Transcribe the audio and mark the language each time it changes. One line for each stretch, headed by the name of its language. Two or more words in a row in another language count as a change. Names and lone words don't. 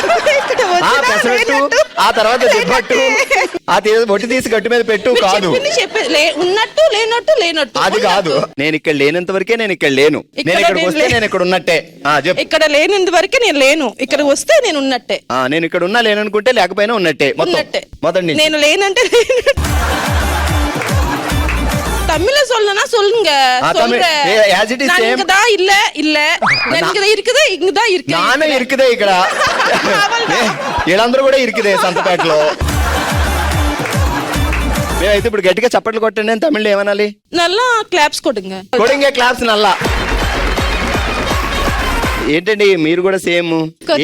Telugu: ఆ తర్వాత దిబ్బట్టు, ఆ బొట్టి తీసి గట్టు మీద పెట్టు కాదు. ఉన్నట్టు లేనట్టు అది కాదు. నేను ఇక్కడ లేనంత వరకే నేను ఇక్కడ లేను. నేను ఇక్కడికి వస్తే నేను ఇక్కడ ఉన్నట్టే. ఇక్కడ లేనంత వరకే నేను లేను, ఇక్కడ వస్తే నేను ఉన్నట్టే. నేను ఇక్కడ ఉన్నా లేననుకుంటే లేకపోయినా ఉన్నట్టే. మొదటి నేను లేనంటే
Tamil: தமிழ்ல சொல்லனா சொல்லுங்க. இங்கதான் இல்ல எனக்கு இருக்குதே, இங்கதான் இருக்கு. நானே இருக்குதே
Telugu: ఇక్కడ. వీళ్ళందరూ కూడా ఇరుకుదే సంతపేటలో. మేమైతే ఇప్పుడు గట్టిగా చప్పట్లు కొట్టండి అని తమిళ్లో ఏమనాలి?
Tamil: நல்லா கிளாப்ஸ் கொடுங்க.
Telugu: క్లాప్స్ నల్లా. ఏంటండి మీరు కూడా సేమ్?